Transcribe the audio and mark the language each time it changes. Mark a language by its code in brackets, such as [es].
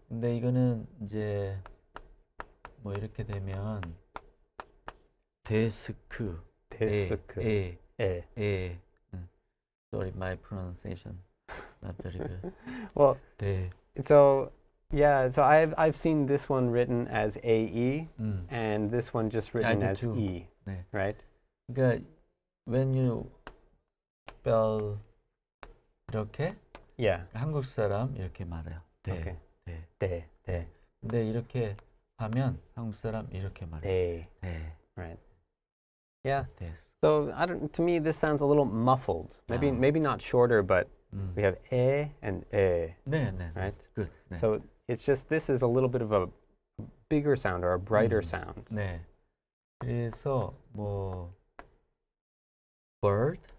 [ko] 근데 이거는 이제 뭐 이렇게 되면 데스크. 데스크. 에. 에. [en] Sorry, my pronunciation not very good. Well, [ko] 데. [en] so yeah, so I've seen this one written as A-E and this one just written do as too. E. [ko] 네. [en] Right? [ko] 그러니까 [en] when you spell [ko] 이렇게 [en] Yeah. [ko] 한국 사람 이렇게 말해요. 데. [en] Okay. [ko] 데. 대. 근데 이렇게 하면 한국 사람 이렇게 말해요. 대. 데. [en] Right. Yeah. This. So to me, this sounds a little muffled. Maybe not shorter, but we have e and e, [ko] 네, 네. [en] right? Good. 네. So it's just this is a little bit of a bigger sound or a brighter sound. [ko] 네. 그래서 뭐 bird